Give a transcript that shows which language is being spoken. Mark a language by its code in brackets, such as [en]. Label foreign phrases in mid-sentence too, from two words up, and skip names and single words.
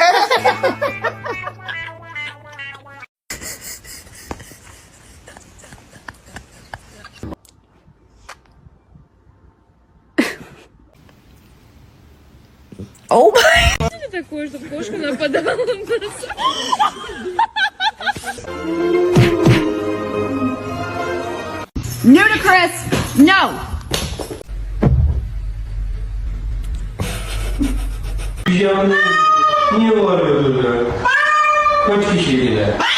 [en] Oh my. [ru] Такое, чтобы кошка нападала на нас. [en] Ludicrous! No! [tr] Niye bağırıyordun? Kaç kişiydi?